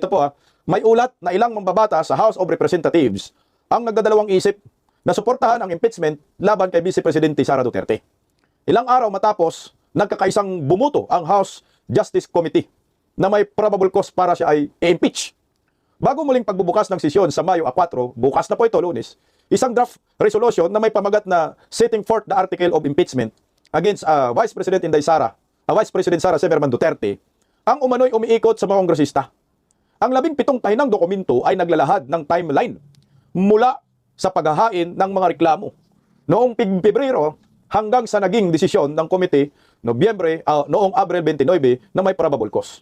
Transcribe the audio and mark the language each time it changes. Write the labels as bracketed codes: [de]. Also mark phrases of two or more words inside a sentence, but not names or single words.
[tl] Ito po may ulat na ilang mambabata sa House of Representatives ang nagdadalawang isip na suportahan ang impeachment laban kay Vice Presidente Sara Duterte. Ilang araw matapos, nagkakaisang bumuto ang House Justice Committee na may [en] probable cause [tl] para siya ay i-impeach. Bago muling pagbubukas ng sesyon sa Mayo 4, bukas na po ito, Lunes, isang [en] draft resolution [tl] na may pamagat na setting forth the article of impeachment against Vice President Inday Sara, Vice President Sara Severman Duterte, ang umano'y umiikot sa mga kongresista. Ang 17 tahinang dokumento ay naglalahad ng timeline mula sa paghahain ng mga reklamo noong Pebrero hanggang sa naging desisyon ng komite noong Abril 29 na may [en] probable cause.